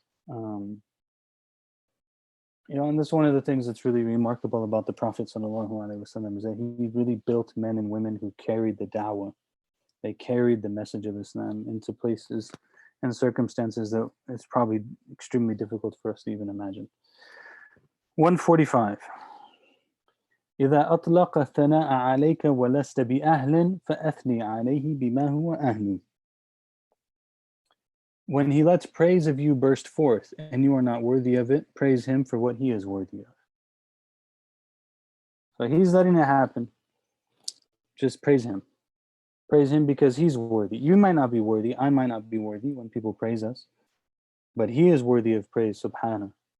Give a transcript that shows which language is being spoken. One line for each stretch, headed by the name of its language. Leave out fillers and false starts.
English: um, and that's one of the things that's really remarkable about the Prophet sallallahu alaihi wasallam, is that he really built men and women who carried the da'wah. They carried the message of Islam into places and circumstances that it's probably extremely difficult for us to even imagine. 145.
Arabic: إذا أطلق الثناء عليك ولست بأهل فأثني عليه بما هو أهل.
English: When he lets praise of you burst forth and you are not worthy of it, praise him for what he is worthy of. So he's letting it happen. Just praise him. Praise him because he's worthy. You might not be worthy. I might not be worthy when people praise us, but he is worthy of praise, subhanahu.